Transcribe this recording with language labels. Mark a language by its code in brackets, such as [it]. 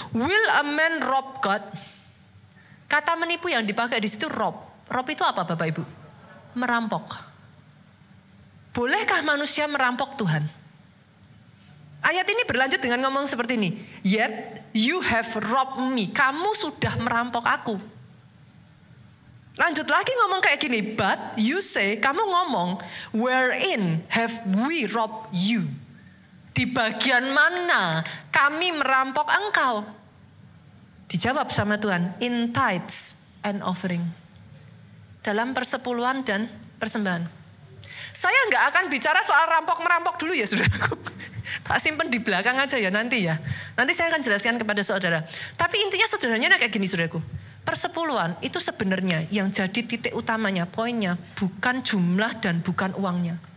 [en] Will a man rob God? [id] Kata menipu yang dipakai di situ rob. Rob itu apa Bapak Ibu? Merampok. Bolehkah manusia merampok Tuhan? Ayat ini berlanjut dengan ngomong seperti ini. [en] Yet you have robbed me. [id] Kamu sudah merampok aku. Lanjut lagi ngomong kayak gini. [en] But you say, [id] kamu ngomong, [en] wherein have we robbed you? [id] Di bagian mana kami merampok engkau? Dijawab sama Tuhan, [en] in tithes and offering. [id] Dalam persepuluhan dan persembahan. Saya nggak akan bicara soal rampok-merampok dulu ya saudaraku. Tak simpen di belakang aja ya nanti ya. Nanti saya akan jelaskan kepada saudara. Tapi intinya saudaranya kayak gini saudaraku. Persepuluhan itu sebenarnya yang jadi titik utamanya, poinnya bukan jumlah dan bukan uangnya.